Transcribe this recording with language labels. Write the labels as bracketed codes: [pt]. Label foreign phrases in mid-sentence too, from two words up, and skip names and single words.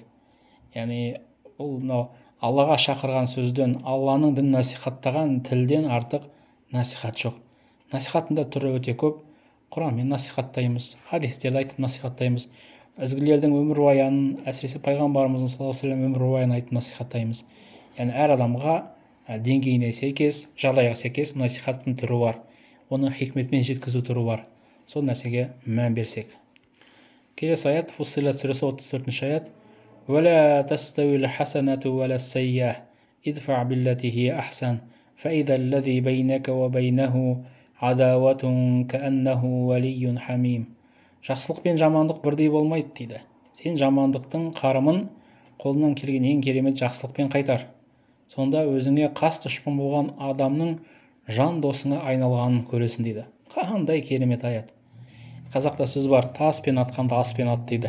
[kk] Яғни ол мынау Аллаға шақырған сөзден, Алланың дінін насихаттаған тілден артық насихат жоқ. Насихаттың да түрі өте көп. Құранмен насихаттаймыз, хадистерді айтып насихаттаймыз, ізгілердің өмірбаянын, әсіресе пайғамбарымыздың [ar] صلى الله عليه وسلم [kk] өмірбаянын айтып насихаттаймыз. Яғни әр адамға деңгейіне сәйкес, жағдайға сәйкес насихаттың түрі бар. Оны хикметпен жеткізу түрі бар. Сол нәрсеге мән берсек. Келесі аят Фуссилат сүресі 34-ші аят. [ar] وَلَا تَسْتَوِي الْحَسَنَةُ وَلَا السَّيِّئَةُ ادْفَعْ بِالَّتِي هِيَ أَحْسَنُ فَإِذَا الَّذِي بَيْنَكَ وَبَيْنَهُ عَدَاوَةٌ كَأَنَّهُ وَلِيٌّ حَمِيمٌ. [kk] Жақсылық пен жамандық бірдей болмайды дейді. Сен жамандықтың қарымын қолынан келген ең керемет жақсылықпен қайтар. Сонда өзіңе қас дұшпан болған адамның жан досыңа айналғанын көресің дейді. Қандай керемет аят. Қазақта сөз бар, таспен атқанды аспен ат дейді.